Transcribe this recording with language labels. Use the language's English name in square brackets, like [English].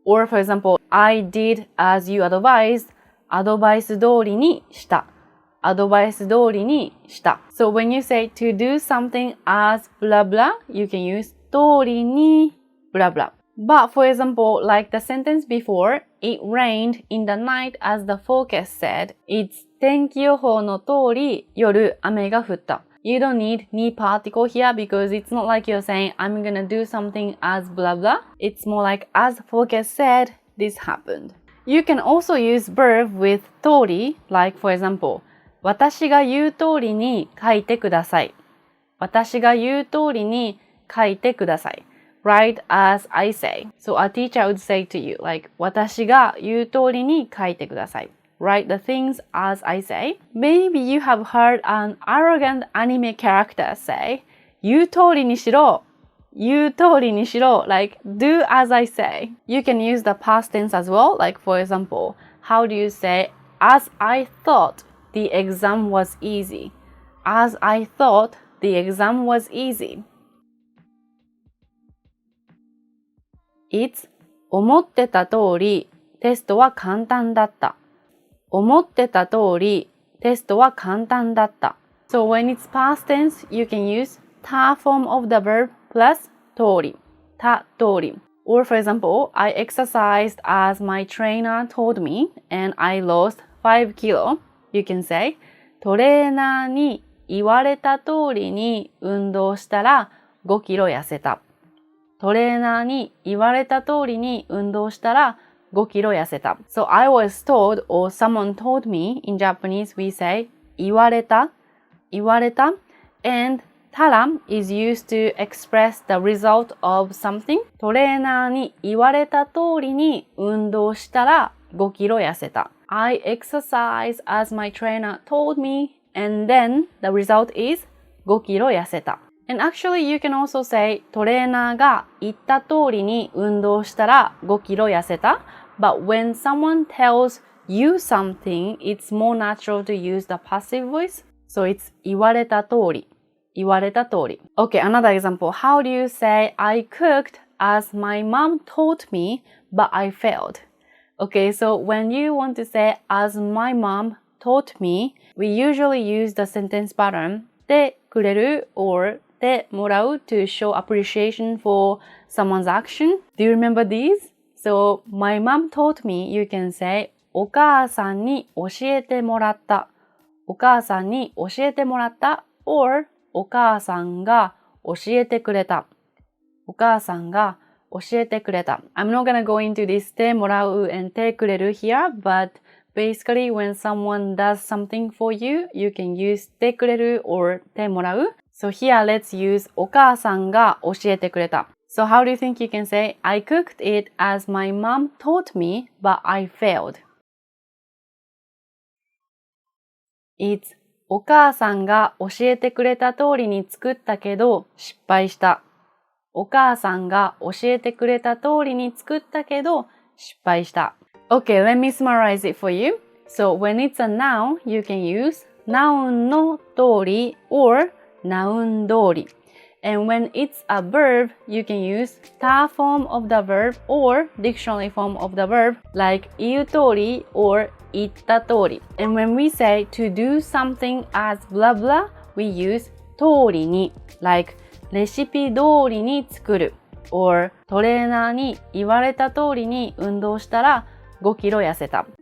[English] or for example, I did as you advised [Japanese] アドバイス通りにした。アドバイス通りにした。 [English] So when you say to do something as blah blah, you can use 通りに blah blah. But for example, like the sentence before, it rained in the night as the forecast said. [Japanese] It's 天気予報の通り夜雨が降った。 [English] You don't need に particle here because it's not like you're saying I'm gonna do something as blah blah. It's more like as forecast said, this happened.You can also use verb with 通り like for example [Japanese] 私が言う通りに書いてください。私が言う通りに書いてください。 [English] Write as I say. So a teacher would say to you like [Japanese] 私が言う通りに書いてください。 [English] Write the things as I say. Maybe you have heard an arrogant anime character say [Japanese] 言う通りにしろ。言う通りにしろ [English] like do as I say. You can use the past tense as well. Like for example, how do you say as I thought the exam was easy? As I thought the exam was easy. It's [Japanese] 思ってた通り、テストは簡単だった。思ってた通り、テストは簡単だった。 [English] So when it's past tense, you can use た form of the verb plus 通り。た通り。 Or for example, I exercised as my trainer told me and I lost 5 kilo. You can say [Japanese] トレーナーに言われた通りに運動したら5キロ痩せた。トレーナーに言われた通りに運動したら5キロ痩せた。 [English] So I was told or someone told me. In Japanese we say 言われた。 [Japanese] 言われた。 [English] And たら is used to express the result of something. [Japanese] トレーナーに言われた通りに運動したら5キロ痩せた。 [English] I exercised as my trainer told me and then the result is [Japanese] 5キロ痩せた。 [English] And actually you can also say [Japanese] トレーナーが言った通りに運動したら5キロ痩せた。 [English] But when someone tells you something, it's more natural to use the passive voice. So it's [Japanese] 言われた通り。 [English] 言われた通り。 Okay, another example. How do you say I cooked as my mom taught me, but I failed? Okay, so when you want to say as my mom taught me, we usually use the sentence pattern でくれる or でもらう to show appreciation for someone's action. Do you remember these? So, my mom taught me, you can say [Japanese] お母さんに教えてもらった。お母さんに教えてもらった or お母さんが教えてくれた。お母さんが教えてくれた。 [English] I'm not gonna go into this てもらう and てくれる here, but basically when someone does something for you, you can use てくれる or てもらう。 So here let's use [Japanese] お母さんが教えてくれた。 [English] So how do you think you can say I cooked it as my mom taught me, but I failed? [Japanese] It's お母さんが教えてくれた通りに作ったけど失敗した。お母さんが教えてくれた通りに作ったけど失敗した。 [English] Okay, let me summarize it for you. So when it's a noun, you can use noun の通り or noun 通り。 And when it's a verb, you can use た form of the verb or dictionary form of the verb like 言う通り or 言った通り。 And when we say to do something as blah blah, we use 通りに like レシピ通りに作る or [Japanese] トレーナーに言われた通りに運動したら5キロ痩せた。